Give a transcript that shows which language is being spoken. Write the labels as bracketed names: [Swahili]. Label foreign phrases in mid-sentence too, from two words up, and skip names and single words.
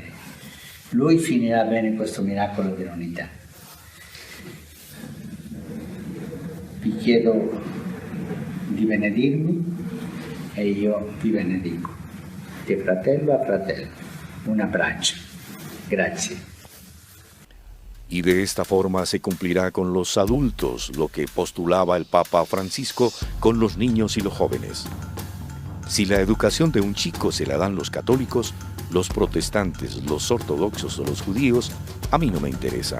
[Italian] Lui finirà bene questo miracolo dell'unità. Vi chiedo di benedirmi e io vi benedico, di fratello a fratello. Un abbraccio. Grazie. [Spanish] Y de esta forma se cumplirá con los adultos lo que postulaba el Papa Francisco con los niños y los jóvenes. Si la educación de un chico se la dan los católicos, los protestantes, los ortodoxos o los judíos, a mí no me interesa.